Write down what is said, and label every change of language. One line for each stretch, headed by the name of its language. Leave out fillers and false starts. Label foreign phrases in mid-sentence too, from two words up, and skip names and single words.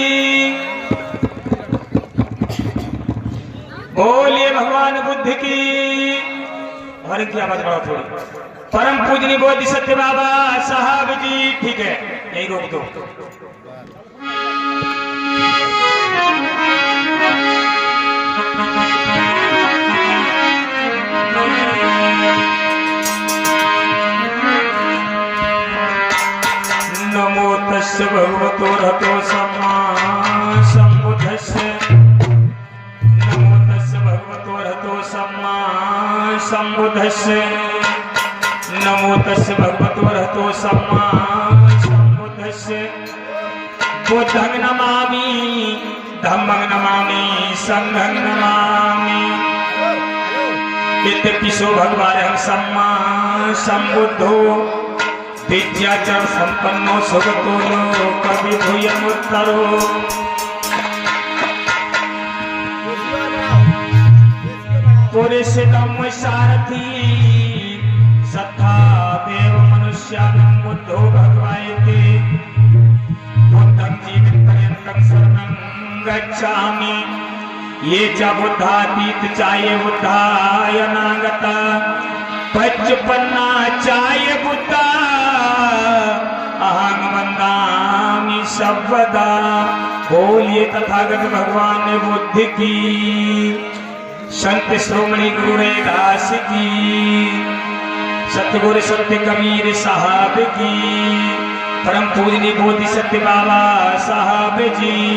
Hindi: बोलिए भगवान बुद्ध की। और इनकी आवाज बढ़ाओ थोड़ी। परम पूजनीय बोधिसत्व बाबा साहब जी, ठीक है यही रोक दो।
Pali: नमो तस्य भगवतो रतो सम्मा सम्बुद्धस्य। नमो तस्य भगवतो रतो सम्मा सम्बुद्धस्य। नमो तस्य भगवतो रतो सम्मा सम्बुद्धस्य। बुद्धं नमामि धम्मं नमामि संघं नमामि। इत्यपिसो भगवान् सम्मा सम्बुद्धो विद्याचरण संपन्नो सुगतो कवि भूयमुत्तरो। पुरुषोत्तम सारथी सत्ता देव मनुष्यानं बुद्धो भगवायते। बुद्धं जीवितपर्यन्तं शरणं गच्छामि। ये च बुद्धातीत चाये बुद्धाय नागता। पचपन्ना चाय बुद्धा अहं वन्दामि सर्वदा।
Hindi: बोलिए तथागत भगवान बुद्ध की, संत श्रोमणी गुरु रैदास की, सतगुरु सत्य कबीर साहब की, परम पूजनीय बोधिसत्व बाबा साहब जी।